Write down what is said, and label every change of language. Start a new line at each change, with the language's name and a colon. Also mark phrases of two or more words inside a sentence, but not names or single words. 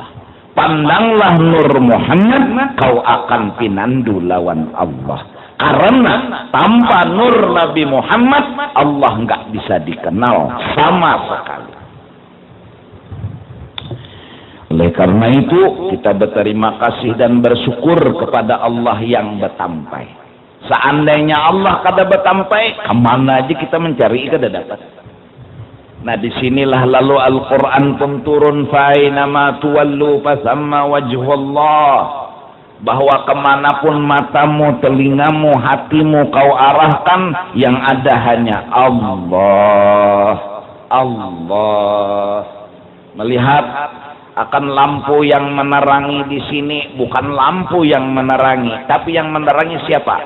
Banjar: Pandanglah Nur Muhammad, kau akan pinandu lawan Allah.
Indonesian: Karena tanpa Nur Nabi Muhammad, Allah nggak bisa dikenal sama sekali. Oleh karena itu, kita berterima kasih dan bersyukur kepada Allah yang betampai.
Banjar: Seandainya Allah kada betampai, kemana aja kita mencari kada dapat.
Indonesian: Nah, disinilah lalu Al-Quran pun turun,
Arabic: fainama tuwallu fasamma wajhullah.
Indonesian: Bahwa kemanapun matamu, telingamu, hatimu kau arahkan, yang ada hanya Allah. Allah. Melihat akan lampu yang menerangi di sini, bukan lampu yang menerangi, tapi yang menerangi siapa?